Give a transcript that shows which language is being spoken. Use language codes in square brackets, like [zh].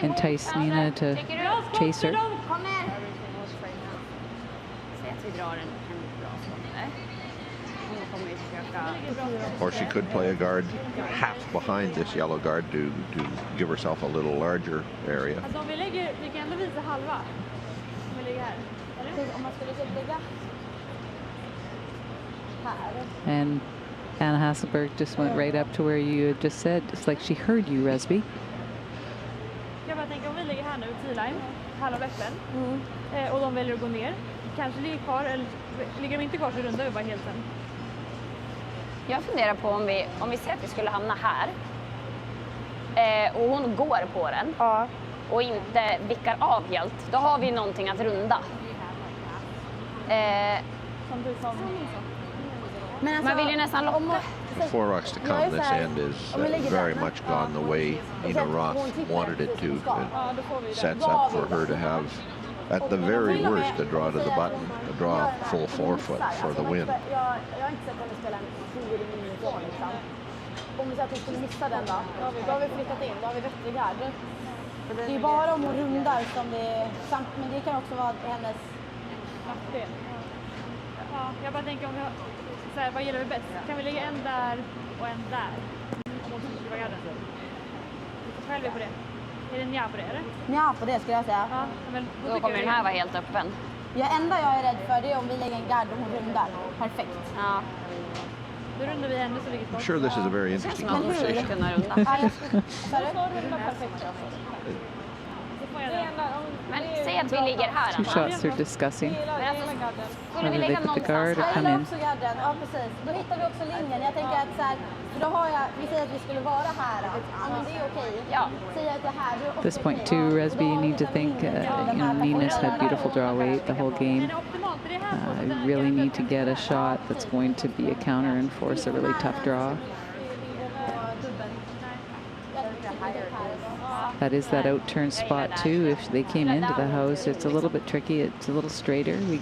[en] entice Nina to chase her. [sv] Kom igen. Säg att vi drar en bra skott. Hon kommer ju försöka. [en] Or she could play a guard half behind this yellow guard to give herself a little larger area. [sv] Alltså om vi kan ändå visa halva. Om vi lägger här. Eller? Om man skulle lägga här. [en] And Anna Hasselborg just went right up to where you had just said. It's like she heard you, Resby. [sv] Jag bara tänker om vi lägger här nu, T-line, halva öppen. Och de väljer att gå ner. Kanske ligger kvar, eller ligger de inte kvar så rundar vi bara helt sen. Jag funderar på om vi ser att vi skulle hamna här. Och hon går på den. Och inte vickar av helt. Då har vi någonting att runda. Man vill ju nästan locka. [en] The four rocks to come this end is very much gone the way Nina Roth wanted it to. It sets up for her to have, at the very worst, a draw to the button, a draw full forefoot for the win. [sv] Jag har inte sett henne spela en 20 minuter liksom. Om vi säger att hon skulle missa den då har vi flyttat in, då har vi vettig här. Det är ju bara om hon rundar som det är, men det kan också vara hennes nackdel. Ja, jag bara tänker om vi har, så här, vad gillar vi bäst? Kan vi lägga en där och en där? Om hon skulle vara garden. Själv är på det. Är det nja på det, eller? Nja på det skulle jag säga. Ja, men då kommer den här vara helt öppen. Ja, enda jag är rädd för det är om vi lägger en gard och hon rundar. Perfekt. Ja. Då rundar vi henne så ligger [en] I'm sure this is a very interesting conversation. [sv] Men säg att vi ligger här. [en] Two shots they're discussing. [sv] Skulle vi [en] Whether they [sv] lägga [en] put the guard [sv] någonstans [en] or come [sv] Eller [en] in. [sv] också garden, ja precis. Då hittar vi också linjen. Jag tänker att så här, för då har jag, vi säger att vi skulle vara här. Ja, men det är okej. Ja. Säger att det är här, då är [en] At this point too, Resby, you need to think, Nina's had beautiful draw weight the whole game. You really need to get a shot that's going to be a counter and force a really tough draw. That is that out-turn spot too. If they came into the house, it's a little bit tricky. It's a little straighter.